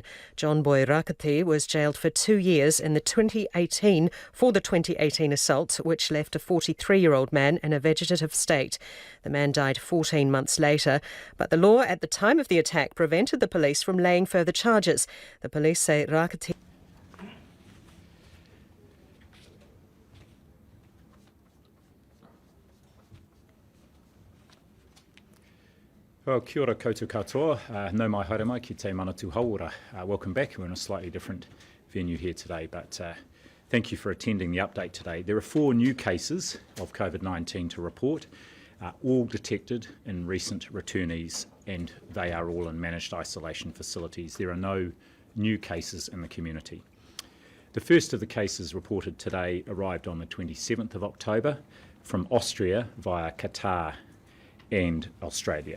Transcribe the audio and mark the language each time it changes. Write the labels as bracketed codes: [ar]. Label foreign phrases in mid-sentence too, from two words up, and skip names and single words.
[en] John Boy Rakati was jailed for 2 years for the 2018 assault, which left a 43-year-old man in a vegetative state. The man died 14 months later, but the law at the time of the attack prevented the police from laying further charges. The police say Rakati [mi] Well, kia ora koutou katoa, no mai haere mai ki te manatu hauora. [en] Welcome back. We're in a slightly different venue here today, but thank you for attending the update today. There are 4 new cases of COVID-19 to report, all detected in recent returnees, and they are all in managed isolation facilities. There are no new cases in the community. The first of the cases reported today arrived on the 27th of October from Austria via Qatar and Australia.